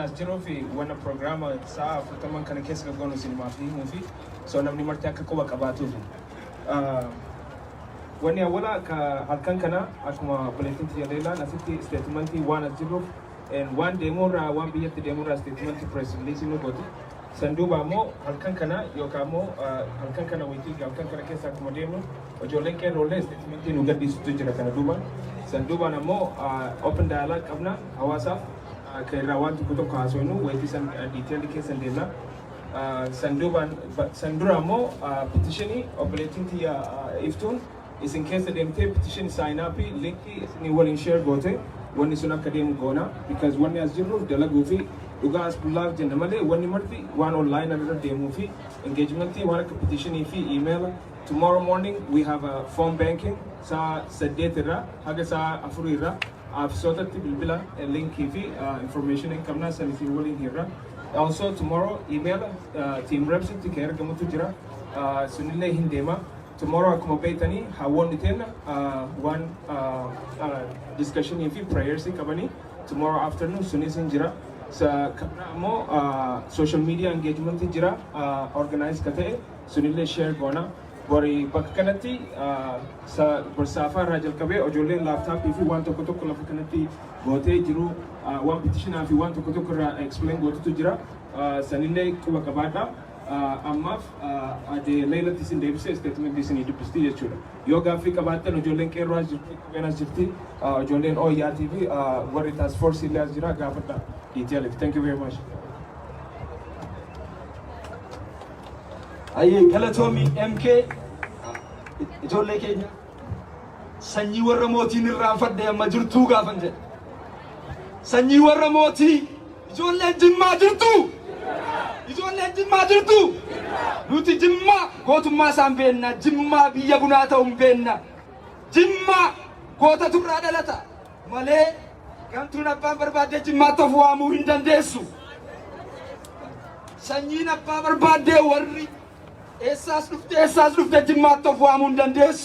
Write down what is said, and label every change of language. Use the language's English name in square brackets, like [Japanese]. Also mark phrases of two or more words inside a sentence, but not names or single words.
[Oromo] as jiru fi wanna programa saa futaman kana keessa gagoonu sinema fi movie so namni marti akka quba qabaatu wanni awwala ka halkan kana akkuma bulletin tiyalela nasitti statementi waan as jiru and one demora one biyyatti demora statementi [English] press release [Oromo] nu godhu sanduuba ammoo halkan kana yookaan ammoo halkan kana waytii halkan kana keessa akkuma deemnu ijoolleen qeerroolee statementi nu gadhiisutu jira kana duuba sanduubaan ammoo [English] open dialogue [Oromo] qabna hawaasaaf kan irraa waan tokko haasofnu waytii san detailii keessan deemna sanduubaan sandura ammoo petitionii obboleettiin tiyya iftuun isin keessa deemtee [English] petition sign up [Oromo] linkii isinii waliin share goote wanni sun akka deemu goona because wanni as jirru dalaguu fi dhugaa as bullaaf jenna malee wanni marti waan online irra deemuu fi engagementii waan akka petitionii fi email. [English] Tomorrow morning we have a phone banking [Oromo] saa 8 irra haga saa 4 irra afsootatti bilbila linkii fi information hin qabna san isin waliin hirra. Also tomorrow email team reps itti kan ergamutu jira sunillee hin deema. Tomorrow akkuma beektanii hawaasni teenya [English] one discussion [Oromo] fi prayers qabani [English] tomorrow afternoon [Oromo] sunis hin jira. Kana ammoo [English] social media engagement [Oromo] jira organize ka ta'e sunillee share goona. Bori bakka kanatti saafaa irraa jalqabee ijoolleen laaptaappii fi waan tokko tokko lafa kanatti gootee jiru waan petitionaa fi waan tokko tokko irraa explain gootutu jira sanillee quba qabaadha. Ammaaf ade leelatti isin deebisee statement isinii dubbistii jechuudha. Yoo gaaffii qabaattan ijoolleen qeerroo as jirti qubeen jirti ijoolleen ooyyaatii fi warri [English] task force [Oromo] illee as jira gaafadha detail. [English] Thank you very much. [Oromo] Aye galatoomii MK ijoollee keenya sanyii warra mootiin irraanfadhe amma jirtuu gaafan jedhe sanyii warra mootii ijoolleen Jimmaa jirtu ijoolleen Jimmaa jirtu nuti Jimmaa gootummaa isaan beenna Jimmaa biyya bunaa ta'uun beenna Jimmaa goota turraa dhalata malee gamtuun abbaan barbaadde Jimmaatti of waamuu hin dandeessu sanyiin abbaa barbaadde warri eessaas dhufte Jimmaatti of waamuu hin dandeessu.